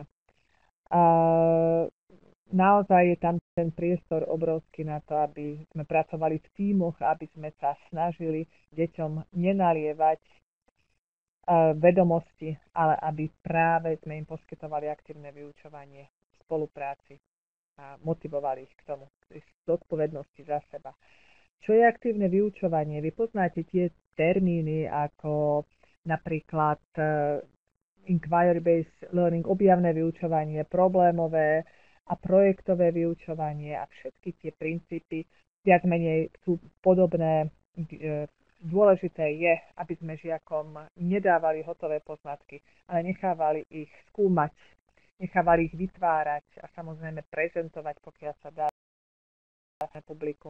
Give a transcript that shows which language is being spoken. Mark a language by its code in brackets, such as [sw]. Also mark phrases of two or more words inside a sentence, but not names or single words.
[sk] A naozaj je tam ten priestor obrovský na to, aby sme pracovali v tímoch, aby sme sa snažili deťom nenalievať vedomosti, ale aby práve sme im poskytovali aktívne vyučovanie v spolupráci a motivovali ich k tomu, k zodpovednosti za seba. Čo je aktívne vyučovanie? Vy poznáte tie termíny ako napríklad [en] inquiry-based learning, [sk] objavné vyučovanie, problémové a projektové vyučovanie a všetky tie princípy viac menej sú podobné. Dôležité je, aby sme žiakom nedávali hotové poznatky, ale nechávali ich skúmať, nechávali ich vytvárať a samozrejme prezentovať, pokiaľ sa dá publikum.